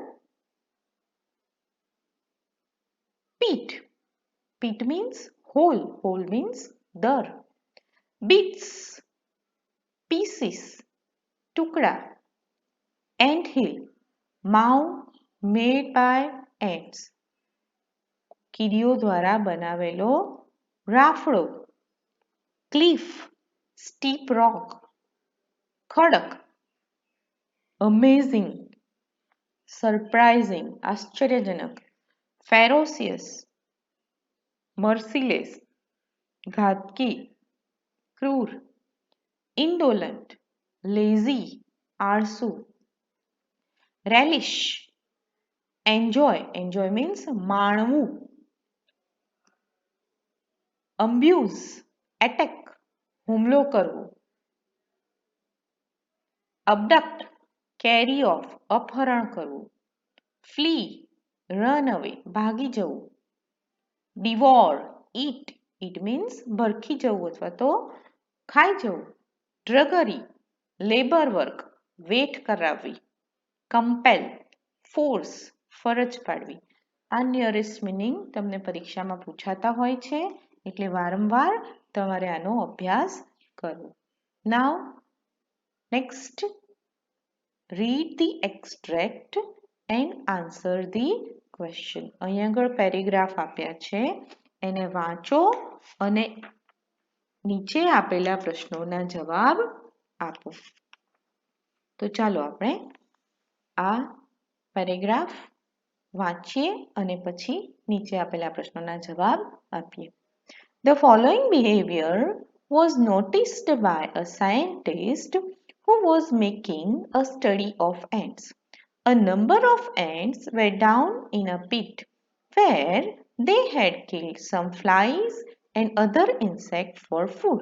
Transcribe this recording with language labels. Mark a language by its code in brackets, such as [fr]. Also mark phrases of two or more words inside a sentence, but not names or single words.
[en] Pit. Pit means whole. Whole means dar. Bits. Pieces. Tukda. Anthill. Mound made by ants. [gu] કીડીઓ દ્વારા બનાવેલો રાફડો. [en] cliff, steep rock, ખડક. amazing, surprising, આશ્ચર્યજનક. ferocious, merciless, [gu] ઘાતકી, ક્રૂર. [en] indolent, lazy, આળસુ. રેલિશ, enjoy. Enjoy means માણવું. Abuse, attack, [gu] હુમલો કરવો. [en] Abduct, carry off, [gu] અપહરણ કરવું. [en] Flee, run away, [gu] ભાગી જવું. [en] Devour, eat. Eat means [gu] ભરખી જવું અથવા તો ખાઈ જવું. [en] Drudgery, labor work, [gu] વેઠ કરાવવી. [en] Compel, force, [gu] ફરજ પાડવી. આ [en] nearest meaning [gu] તમને પરીક્ષામાં પૂછાતા હોય છે એટલે વારંવાર તમારે આનો અભ્યાસ કરવો. [en] Now next read the extract and answer the question. [gu] અહીં આગળ પેરેગ્રાફ આપ્યા છે એને વાંચો અને નીચે આપેલા પ્રશ્નોના જવાબ આપો. તો ચાલો આપણે આ પેરેગ્રાફ વાંચીએ અને પછી નીચે આપેલા પ્રશ્નોના જવાબ આપીએ. [en] The following behavior was noticed by a scientist who was making a study of ants. A number of ants were down in a pit where they had killed some flies and other insects for food.